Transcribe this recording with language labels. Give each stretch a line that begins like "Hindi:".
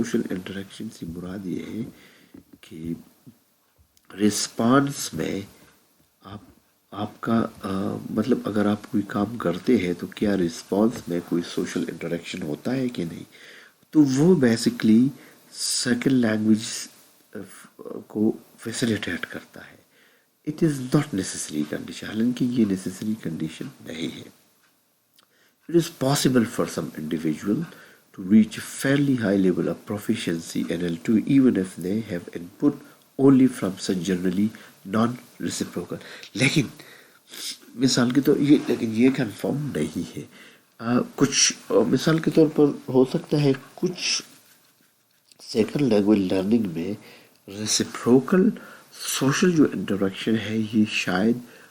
Hindi: Interaction से मुराद ये है कि रिस्पांस में आपका मतलब अगर आप कोई काम करते हैं तो क्या रिस्पांस में कोई सोशल इंटरेक्शन होता है कि नहीं, तो वो बेसिकली सेकंड लैंग्वेज को फैसिलिटेट करता है.
English: it is not necessary condition,
Hindi: हालांकि ये नेसेसरी कंडीशन नहीं है.
English: It is possible for some individual to reach a fairly high level of proficiency in L2 even if they have input only from such generally non-reciprocal.
Hindi: लेकिन मिसाल के तो ये confirm नहीं है. कुछ मिसाल के तौर पर हो सकता है कुछ सेकंड लैंग्वेज लर्निंग में रेसिप्रोकल सोशल जो इंटरेक्शन है ये शायद